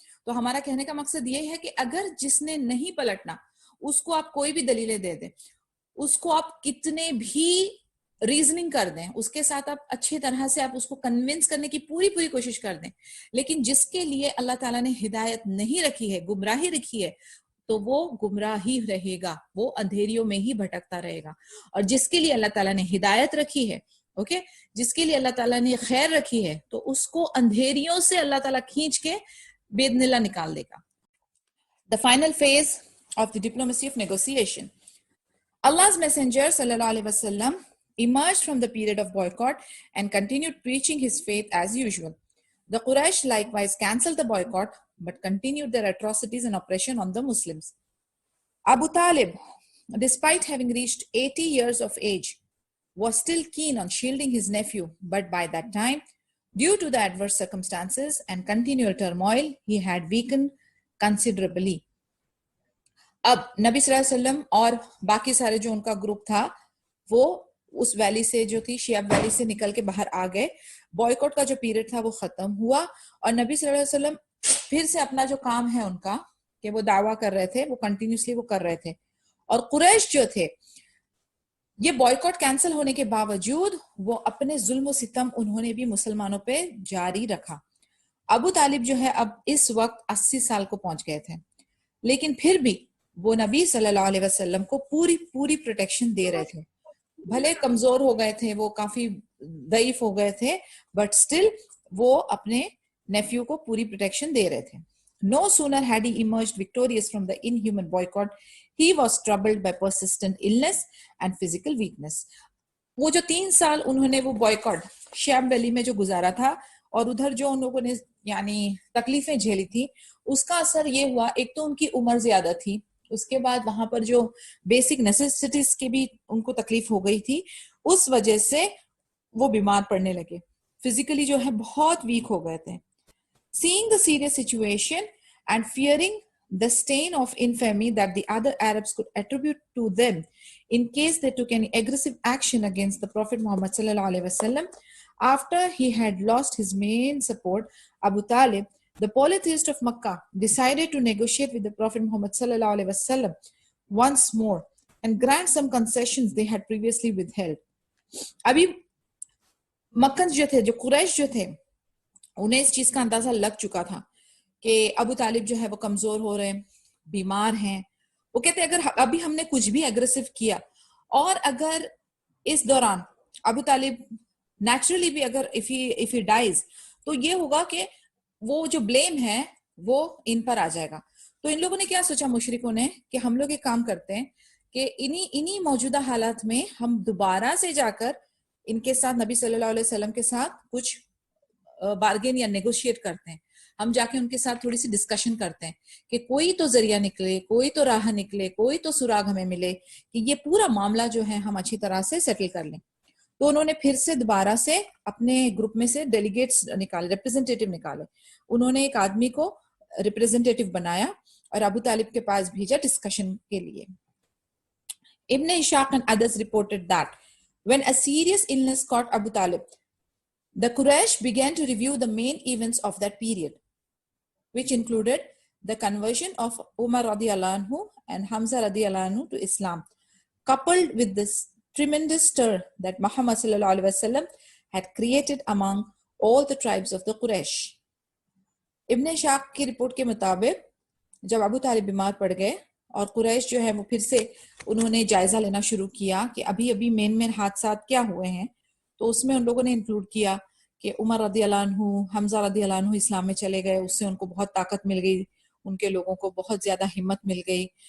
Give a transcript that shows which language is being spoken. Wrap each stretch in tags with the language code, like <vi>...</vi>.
<ur>تو ہمارا کہنے کا مقصد یہ ہے کہ اگر جس نے نہیں پلٹنا اس کو آپ کوئی بھی دلیلیں دے دیں, اس کو آپ کتنے بھی ریزننگ کر دیں, اس کے ساتھ آپ اچھی طرح سے آپ اس کو کنونس کرنے کی پوری کوشش کر دیں, لیکن جس کے لیے اللہ تعالیٰ نے ہدایت نہیں رکھی ہے, گمراہی رکھی ہے, تو وہ گمراہ ہی رہے گا, وہ اندھیریوں میں ہی بھٹکتا رہے گا. اور جس کے لیے اللہ تعالیٰ نے ہدایت رکھی ہے, اوکے, جس کے لیے اللہ تعالیٰ نے خیر رکھی ہے, تو اس کو اندھیریوں سے اللہ تعالیٰ کھینچ کے باذن اللہ نکال دے گا.</ur> <en>The final phase of the diplomacy of negotiation. Allah's Messenger sallallahu alaihi wasallam emerged from the period of boycott and continued preaching his faith as usual. The Quraysh likewise cancelled the boycott but continued their atrocities and oppression on the Muslims. Abu Talib, despite having reached 80 years of age, was still keen on shielding his nephew, but by that time, due to the adverse circumstances and continual turmoil, he had weakened considerably.</en> <ur>اب نبی صلی اللہ علیہ وسلم اور باقی سارے جو ان کا گروپ تھا وہ اس ویلی سے جو تھی شیاب ویلی سے نکل کے باہر آ گئے. بوائیکاٹ کا جو پیریڈ تھا وہ ختم ہوا اور نبی صلی اللہ علیہ وسلم پھر سے اپنا جو کام ہے ان کا کہ وہ دعویٰ کر رہے تھے, وہ کنٹینیوسلی وہ کر رہے تھے. اور قریش جو تھے یہ بوائیکاٹ کینسل ہونے کے باوجود وہ اپنے ظلم و ستم انہوں نے بھی مسلمانوں پہ جاری رکھا. ابو طالب جو ہے اب اس وقت 80 سال کو پہنچ گئے تھے, لیکن پھر بھی وہ نبی صلی اللہ علیہ وسلم کو پوری پروٹیکشن دے رہے تھے. بھلے کمزور ہو گئے تھے, وہ کافی ضعیف ہو گئے تھے, بٹ سٹل وہ اپنے نیفیو کو پوری پروٹیکشن دے رہے تھے.</ur> <en>No sooner had he emerged victorious from the inhuman boycott, he was troubled by persistent illness and physical weakness.</en> <ur>وہ جو 3 سال انہوں نے وہ بوائکاٹ شیاب ویلی میں جو گزارا تھا اور ادھر جو ان لوگوں نے یعنی تکلیفیں جھیلی تھی, اس کا اثر یہ ہوا, ایک تو ان کی عمر زیادہ تھی, اس کے بعد وہاں پر جو بیسک نیسیسٹیز کی بھی ان کو تکلیف ہو گئی تھی, اس وجہ سے وہ بیمار پڑنے لگے, فزیکلی جو ہے بہت ویک ہو گئے تھے.</ur> <en>Seeing the serious situation and fearing the stain of infamy that the other Arabs could attribute to them in case they took any aggressive action against the Prophet Muhammad sallallahu alaihi wasallam, after he had lost his main support, Abu Talib, the polytheist of Makkah, decided to negotiate with the Prophet Muhammad sallallahu alaihi wasallam once more and grant some concessions they had previously withheld.</en> <ur>ابھی مکن جو تھے, جو قریش جو تھے, انہیں اس چیز کا اندازہ لگ چکا تھا کہ ابو طالب جو ہے وہ کمزور ہو رہے ہیں, بیمار ہیں. وہ کہتے ہیں اگر ابھی ہم نے کچھ بھی اگریسو کیا اور اگر اس دوران ابو طالب نیچرلی بھی اگر</ur> <en>if he dies</en> <ur>تو یہ ہوگا کہ وہ جو بلیم ہے وہ ان پر آ جائے گا. تو ان لوگوں نے کیا سوچا مشرکوں نے کہ ہم لوگ ایک کام کرتے ہیں کہ انہی موجودہ حالات میں ہم دوبارہ سے جا کر ان کے ساتھ نبی صلی اللہ علیہ وسلم کے ساتھ کچھ بارگین یا نیگوشیٹ کرتے ہیں, ہم جا کے ان کے ساتھ تھوڑی سی ڈسکشن کرتے ہیں کہ کوئی تو ذریعہ نکلے, کوئی تو راہ نکلے, کوئی تو سراغ ہمیں ملے کہ یہ پورا معاملہ جو ہے ہم اچھی طرح سے سیٹل کر لیں. تو انہوں نے پھر سے دوبارہ سے اپنے گروپ میں سے ڈیلیگیٹس نکالے, ریپرزینٹیٹیو نکالے. انہوں نے ایک آدمی کو ریپرزینٹیٹو بنایا اور ابو طالب کے پاس بھیجا ڈسکشن کے لیے.</ur> <en>Ibn Ishaq and others reported that when a serious illness caught Abu Talib, the Quraysh began to review the main events of that period, which included the conversion of Umar radiallahu anhu and Hamza radiallahu anhu to Islam, coupled with this tremendous stir that Muhammad sallallahu alaihi wasallam had created among all the tribes of the Quraysh.</en> <ur>ابن اشاق کی report کے مطابق جب ابو طالب بیمار پڑ گئے اور قریش جو ہے وہ پھر سے انہوں نے جائزہ لینا شروع کیا کہ ابھی مین حادثات کیا ہوئے ہیں، تو اس میں ان لوگوں نے انکلوڈ کیا کہ عمر رضی اللہ عنہ، حمزہ رضی اللہ عنہ اسلام میں چلے گئے، اس سے ان کو بہت طاقت مل گئی، ان کے لوگوں کو بہت زیادہ ہمت مل گئی.</ur>